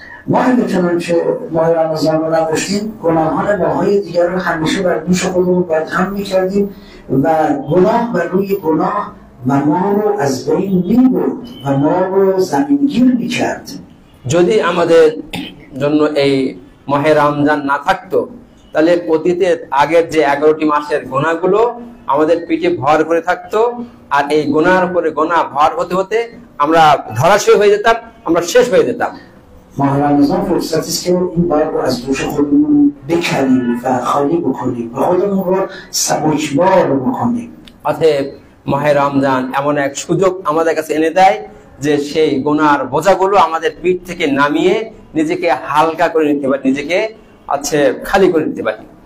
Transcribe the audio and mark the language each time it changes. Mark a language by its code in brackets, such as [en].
[fa] ما اگه چنانچه ماه رمضان رو نداشتیم گناهان ماهای دیگر رو همیشه بر دوش خودمون بدهم میکردیم و گناه بر روی گناه و ما رو از بین میبرد و ما رو زمینگیر میکرد. [bn] যদি আমাদের জন্য এই মাহে রমজান না থাকতো তাহলে অতীতের আগের যে 11টি মাসের গুনাহগুলো আমাদের পিঠে ভর করে থাকতো, আর এই গুনাহর উপরে গুনাহ ভর হতে হতে আমরা ধরাশয়ী হয়ে যেতাম, আমরা শেষ হয়ে যেতাম। [fa] ماه رمضان فرصتی است که این بار رو از دوش خودمون بکنیم و خالی بکنیم و خودمون رو سبکبار بکنیم. [bn] অতএব মাহে রমজান এমন এক সুযোগ আমাদের কাছে এনে দেয় যে সেই গুনাহর বোঝাগুলো আমাদের পিঠ থেকে নামিয়ে নিজেকে হালকা করে নিতে পারি, নিজেকে খালি করে নিতে পারি।